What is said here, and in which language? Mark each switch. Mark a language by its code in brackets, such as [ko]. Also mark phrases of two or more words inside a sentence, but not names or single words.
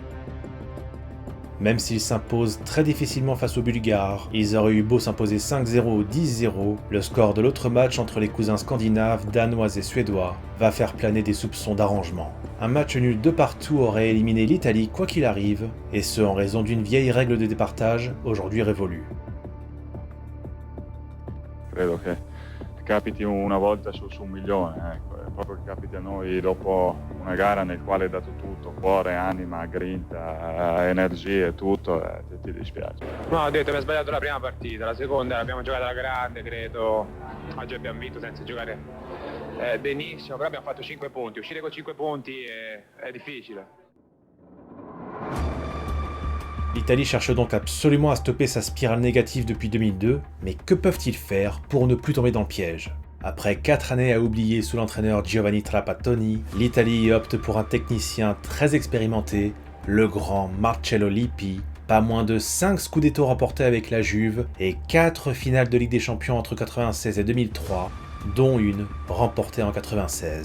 [fr] Même s'ils s'imposent très difficilement face aux Bulgares, ils auraient eu beau s'imposer 5-0 ou 10-0, le score de l'autre match entre les cousins scandinaves, danois et suédois va faire planer des soupçons d'arrangement. Un match nul de partout aurait éliminé l'Italie quoi qu'il arrive, et ce en raison d'une vieille règle de départage aujourd'hui révolue. [it] Credo che capiti una volta su un milione, ecco, è proprio che capiti a noi dopo una gara nel quale hai dato tutto, cuore, anima, grinta, energie, tutto, ti dispiace. No, ho detto, mi ha sbagliato la prima partita, la seconda l'abbiamo giocata alla grande, credo. Oggi abbiamo vinto senza giocare benissimo, però abbiamo fatto 5 punti, uscire con 5 punti è difficile. [fr] L'Italie cherche donc absolument à stopper sa spirale négative depuis 2002, mais que peuvent-ils faire pour ne plus tomber dans le piège ? Après 4 années à oublier sous l'entraîneur Giovanni Trapattoni, l'Italie opte pour un technicien très expérimenté, le grand Marcello Lippi, pas moins de 5 Scudetto remportés avec la Juve et 4 finales de Ligue des Champions entre 1996 et 2003, dont une remportée en 1996.